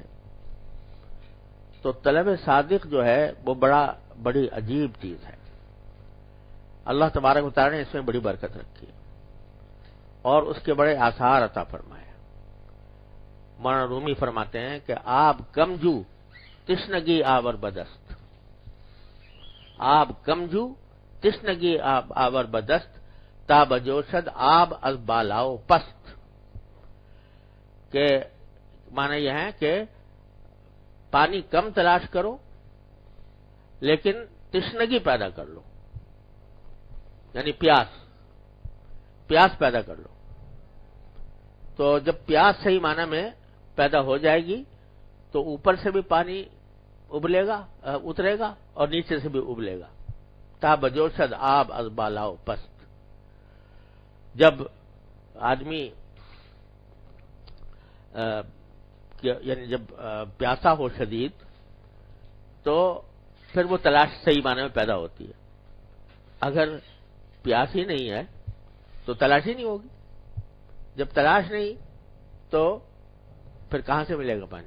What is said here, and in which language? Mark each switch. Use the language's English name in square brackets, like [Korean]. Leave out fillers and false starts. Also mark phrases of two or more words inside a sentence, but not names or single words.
[Urdu] تو طلب صادق جو ہے وہ بڑی عجیب چیز ہے، اللہ تبارک و تعالی نے اس میں بڑی برکت رکھی ہے اور اس کے بڑے آثار عطا فرمائے۔ مولانا رومی فرماتے ہیں کہ [Persian] آب کمجو تشنگی آور بدست، آب کمجو تشنگی آور بدست، تا بجوشد آب از بالاؤ پست، [Urdu] کہ معنی یہ ہے کہ پانی کم تلاش کرو لیکن تشنگی پیدا کر لو، یعنی پیاس پیدا کر لو۔ تو جب پیاس صحیح معنی میں پیدا ہو جائے گی تو اوپر سے بھی پانی ابلے گا، اترے گا، اور نیچے سے بھی ابلے گا۔ [Persian] تا بجوشد آب از بالاؤ پست، [Urdu] جب آدمی یعنی جب پیاسا ہو شدید تو پھر وہ تلاش صحیح معنی میں پیدا ہوتی ہے، اگر پیاس ہی نہیں ہے تو تلاش ہی نہیں ہوگی، جب تلاش نہیں تو پھر کہاں سے ملے گا پانی؟